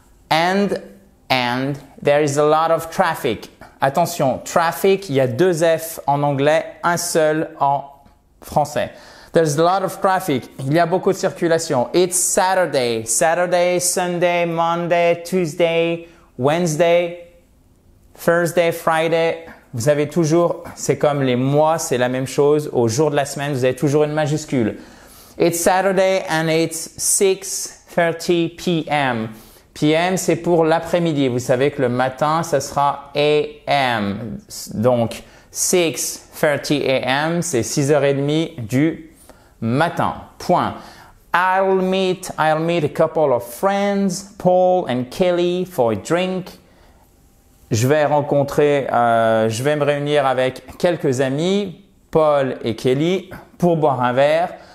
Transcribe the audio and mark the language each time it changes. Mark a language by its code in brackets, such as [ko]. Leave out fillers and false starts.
[en] And there is a lot of traffic. [fr] Attention, traffic, il y a 2 F en anglais, un seul en français. [en] There's a lot of traffic. [fr] Il y a beaucoup de circulation. [en] It's Saturday. Saturday, Sunday, Monday, Tuesday, Wednesday, Thursday, Friday. [fr] Vous avez toujours, c'est comme les mois, c'est la même chose. Au jour de la semaine, vous avez toujours une majuscule. [en] It's Saturday and it's 6:30 p.m. [fr] PM, c'est pour l'après-midi. Vous savez que le matin, ça sera AM. Donc, 6:30 AM, c'est 6h30 du matin. Point. [en] I'll meet a couple of friends, Paul and Kelly, for a drink. [fr] Je vais me réunir avec quelques amis, Paul et Kelly, pour boire un verre.